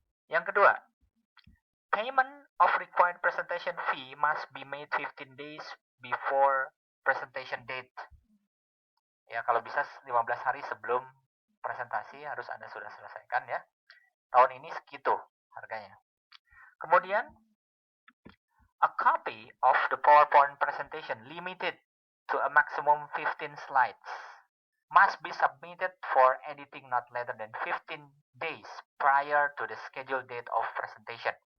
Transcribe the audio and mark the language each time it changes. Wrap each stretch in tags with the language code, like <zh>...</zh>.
<id>Yang kedua,</id> <en>payment of required presentation fee must be made 15 days before presentation date.</en> <id>Ya, kalau bisa 15 hari sebelum presentasi harus Anda sudah selesaikan ya. Tahun ini segitu harganya. Kemudian,</id> <en>a copy of the PowerPoint presentation limited to a maximum 15 slides must be submitted for editing not later than 15 days prior to the scheduled date of presentation.</en>